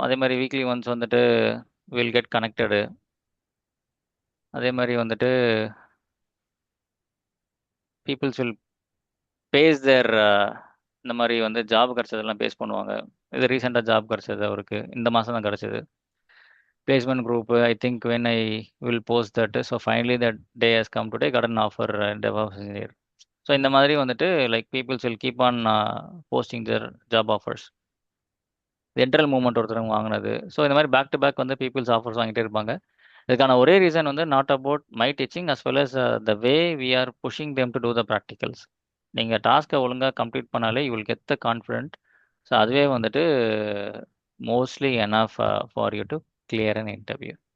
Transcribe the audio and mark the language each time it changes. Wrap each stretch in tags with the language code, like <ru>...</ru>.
<ta>அதே மாதிரி weekly once வந்துட்டு</ta> <en>Will get connected.</en> <ta>அதே மாதிரி வந்துட்டு</ta> <en>peoples will face their</en> <ta>இந்த மாதிரி வந்து ஜாப் கிடச்சதெல்லாம் பேஸ் பண்ணுவாங்க. இது ரீசெண்டாக ஜாப் கிடச்சது அவருக்கு, இந்த மாதம் தான் கிடச்சிது.</ta> <en>Placement group, I think when I will post that, so finally that day has come today, got an offer DevOps engineer. So</en> <ta>இந்த மாதிரி வந்துட்டு</ta> <en>like people will keep on posting their job offers.</en> <ta>Internal movement ஒருத்தர் வாங்கினது. So இந்த மாதிரி back to back வந்து peoples offers வாங்கிட்டே இருப்பாங்க. இதுக்கான ஒரே ரீசன் வந்து</ta> <en>Not about my teaching as well as the way we are pushing them to do the practicals.</en> <ta>நீங்கள் டாஸ்க்கை ஒழுங்காக கம்ப்ளீட் பண்ணாலே</ta> <en>You will get the confident.</en> <ta>So அதுவே வந்துட்டு</ta> <en>Mostly enough for you to clear an interview.</en>